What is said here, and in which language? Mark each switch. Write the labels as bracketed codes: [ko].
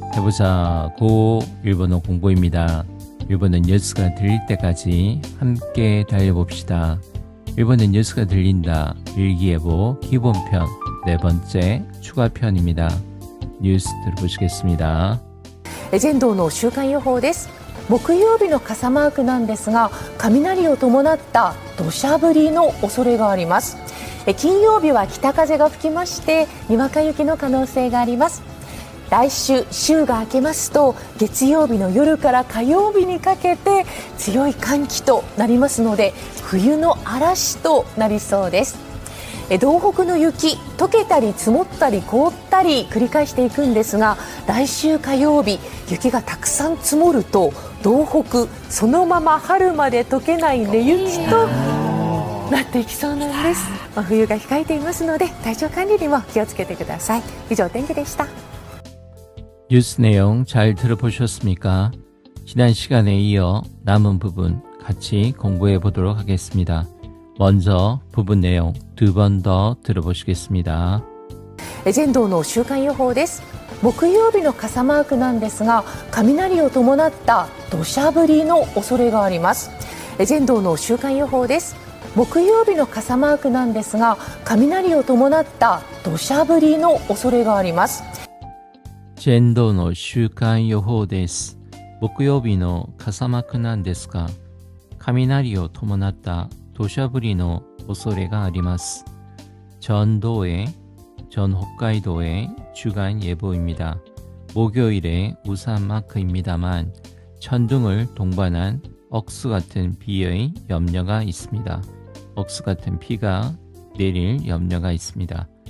[ko] 해보자 고 일본어 공부입니다. 일본어 뉴스가 들릴 때까지 함께 달려봅시다. 일본어 뉴스가 들린다. 일기예보 기본편 네 번째 추가편입니다. 뉴스 들어보시겠습니다. [ja] 全道の週間予報です。木曜日の傘マークなんですが、雷を伴った土砂降りの恐れがあります。金曜日は北風が吹きまして、にわか雪の可能性があります。来週、週が明けますと、月曜日の夜から火曜日にかけて強い寒気となりますので、冬の嵐となりそうです。道北の雪、溶けたり積もったり凍ったり繰り返していくんですが、来週火曜日、雪がたくさん積もると道北そのまま春まで溶けない寝雪となっていきそうなんです。冬が控えていますので、体調管理にも気をつけてください。以上、天気でした。 [ko] 뉴스 내용 잘 들어보셨습니까? 지난 시간에 이어 남은 부분 같이 공부해 보도록 하겠습니다. 먼저 부분 내용 두 번 더 들어보시겠습니다. [ja] 全道の週間予報です。木曜日の傘マークなんですが、雷を伴った土砂降りの恐れがあります。全道の週間予報です。木曜日の傘マークなんですが、雷を伴った土砂降りの恐れがあります。全道の週間予報です。木曜日の傘マークなんですが、雷を伴った土砂降りの恐れがあります。 [ko] 전 홋카이도의 주간 예보입니다. 목요일에 우산 마크입니다만 천둥을 동반한 억수 같은 비의 염려가 있습니다. 억수 같은 비가 내릴 염려가 있습니다.